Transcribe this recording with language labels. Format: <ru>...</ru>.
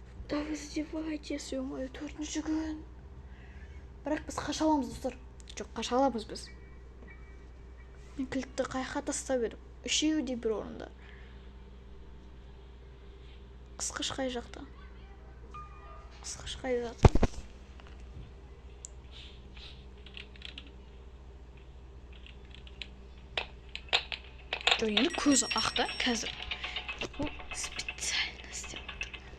<ru>Да вы издеваетесь, ё-моё,</ru> <kk>4-ші күн. Бірақ біз қаша аламыз, достар. Жоқ, қаша аламыз біз. Мен кілтті қайыққа тастап едім. Үшеуі де бір орында. Қысқыш қай жақта? Қысқыш қай жақта? Жоқ, енді көзі ақта қазір. Ол специально істеп отыр.</kk>